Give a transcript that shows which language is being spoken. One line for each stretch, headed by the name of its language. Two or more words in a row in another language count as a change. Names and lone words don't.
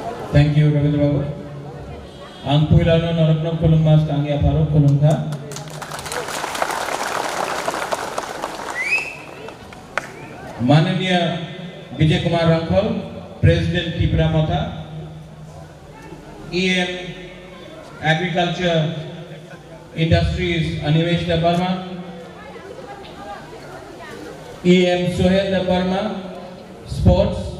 English: Thank you, Ravindra Babu.
Kok Borok: Ang puilano narapnong kulungmas kangi aparok kulungka.
Hindi: माननीय विजय कुमार रांखल, प्रेसिडेंट त्रिपुरा मोथा,
English: EM Agriculture Industries
Hindi: अनिमेश वर्मा, EM सोहेल वर्मा, स्पोर्ट्स,